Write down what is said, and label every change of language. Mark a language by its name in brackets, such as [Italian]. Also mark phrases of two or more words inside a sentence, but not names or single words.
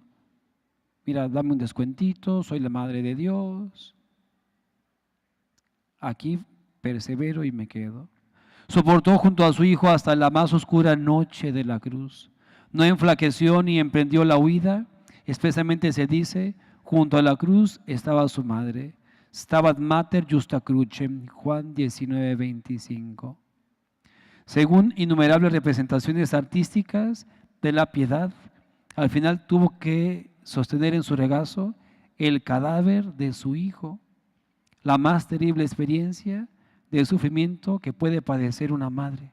[Spanish] Mira, dame un descuentito, soy la madre de Dios. Aquí persevero y me quedo. Soportó junto a su hijo hasta la más oscura noche de la cruz. No enflaqueció ni emprendió la huida. Expresamente se dice, junto a la cruz estaba su madre. [Latin] Stabat mater justa crucem, [Spanish] Juan 19:25. Según innumerables representaciones artísticas de la piedad, al final tuvo que sostener en su regazo el cadáver de su hijo, la más terrible experiencia de sufrimiento que puede padecer una madre.